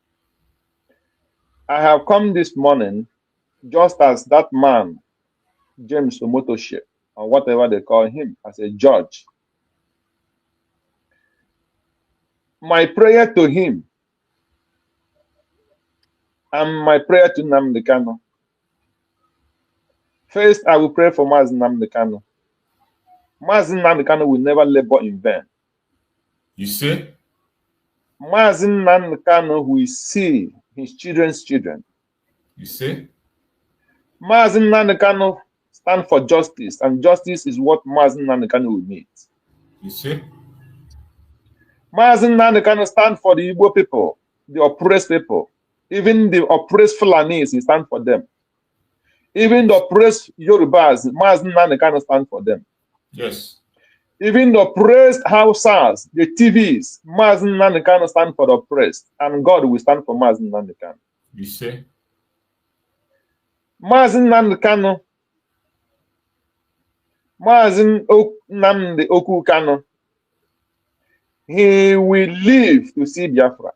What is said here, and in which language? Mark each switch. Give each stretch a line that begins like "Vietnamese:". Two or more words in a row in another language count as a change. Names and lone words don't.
English: I have come this morning just as that man, James Omotoshe, or whatever they call him, as a judge. My prayer to him and my prayer to Nnamdi Kanu. First, I will pray for Mazi Nnamdi Kanu. Mazi Nnamdi Kanu will never labor in vain. You see? Mazi Nnamdi Kanu will see his children's children. You see? Mazi Nnamdi Kanu stand for justice, and justice is what Mazi Nnamdi Kanu will need. You see? Mazi Nnamdi Kanu stand for the Igbo people, the oppressed people. Even the oppressed Fulanis, he stand for them. Even the oppressed Yorubas, Mazi Nnamdi Kanu stand for them. Yes. Even the oppressed Hausas, the TVs, Mazi Nnamdi Kanu stand for the oppressed, and God will stand for Mazi Nnamdi Kanu. You see? Mazi Nnamdi Kanu, Mazi Nnamdi Oku Kanu, he will live to see Biafra.